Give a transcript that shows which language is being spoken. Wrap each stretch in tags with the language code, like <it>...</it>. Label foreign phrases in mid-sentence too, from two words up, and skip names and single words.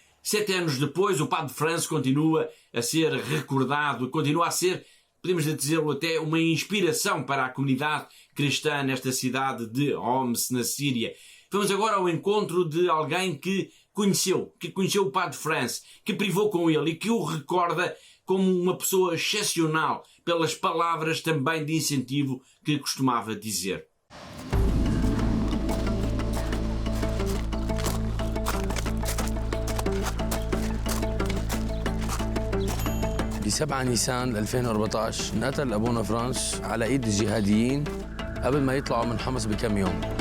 <pt>7 anos depois, o padre Frans continua a ser recordado, continua a ser, podemos dizê-lo até, uma inspiração para a comunidade cristã nesta cidade de Homs, na Síria. Vamos agora ao encontro de alguém que conheceu o padre Frans, que privou com ele e que o recorda como uma pessoa excepcional pelas palavras também de incentivo que costumava dizer.</pt> <ar>ب 7 نيسان 2014 انقتل أبونا فرانس على إيد الجهاديين قبل ما يطلعوا من حمص بكم يوم.</ar>